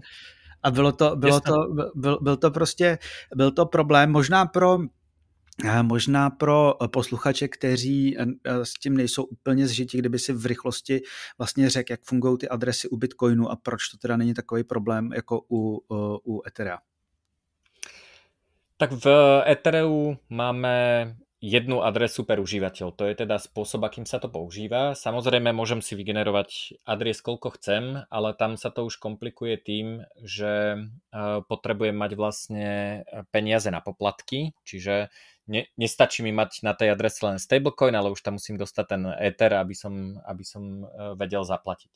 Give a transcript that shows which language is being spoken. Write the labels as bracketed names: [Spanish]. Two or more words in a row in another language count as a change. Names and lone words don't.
[Czech] a byl to problém možná pro posluchače, kteří s tím nejsou úplně zžití, kdyby si v rychlosti vlastně řekl, jak fungují ty adresy u Bitcoinu a proč to teda není takový problém jako u Etherea. [Slovak] Tak v Ethereu máme jednu adresu per užívateľ. To je teda spôsob, akým sa to používa. Samozrejme, môžem si vygenerovať adres, koľko chcem, ale tam sa to už komplikuje tým, že potrebujem mať vlastne peniaze na poplatky, čiže nestačí mi mať na tej adrese len stablecoin, ale už tam musím dostať ten Ether, aby som vedel zaplatiť.